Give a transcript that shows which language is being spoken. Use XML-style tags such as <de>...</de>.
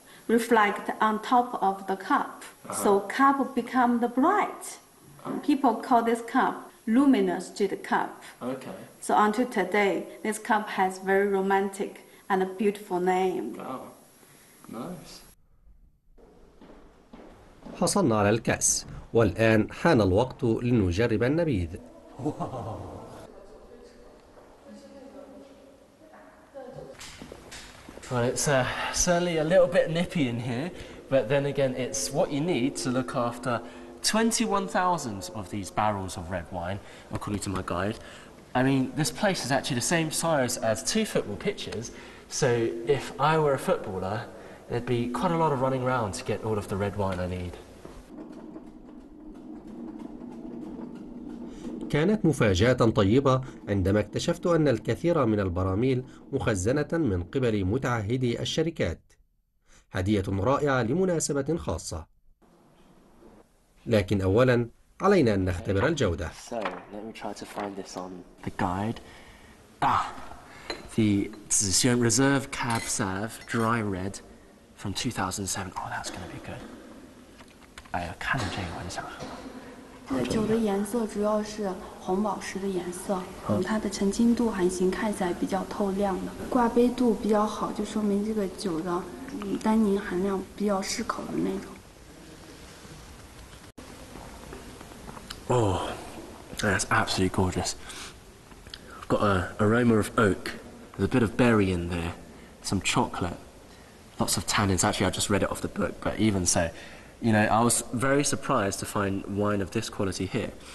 <en>Reflect on top of the cup. So cup become the bright. People call this cup luminous jade cup. Okay. So until today, this cup has very romantic and a beautiful name. Wow. Nice.</en> <ar>حصلنا على الكأس، والآن حان الوقت لنجرب النبيذ.</ar> <en>Well, it's certainly a little bit nippy in here, but then again, it's what you need to look after 21,000 of these barrels of red wine, according to my guide. I mean, this place is actually the same size as 2 football pitches, so if I were a footballer, there'd be quite a lot of running around to get all of the red wine I need.</en> <ar>كانت مفاجأة طيبة عندما اكتشفت أن الكثير من البراميل مخزنة من قبل متعهدي الشركات. هدية رائعة لمناسبة خاصة. لكن أولاً علينا أن نختبر الجودة.</ar> <en>So, let me try to find this on the guide. The Reserve Cab Sauv Dry Red from 2007. Oh, that's going to be good.</en> <zh>看这个我就想喝。酒的颜色主要是红宝石的颜色，它的沉浸度还行，看起来比较透亮的。挂杯度比较好，就说明这个酒的单宁含量比较适口的那种。</zh> <en>Oh, that's absolutely gorgeous. Got an aroma of oak. There's a bit of berry in there, some chocolate, lots of tannins. Actually, I just read it off the book, but even so, you know, I was very surprised to find wine of this quality here.</en>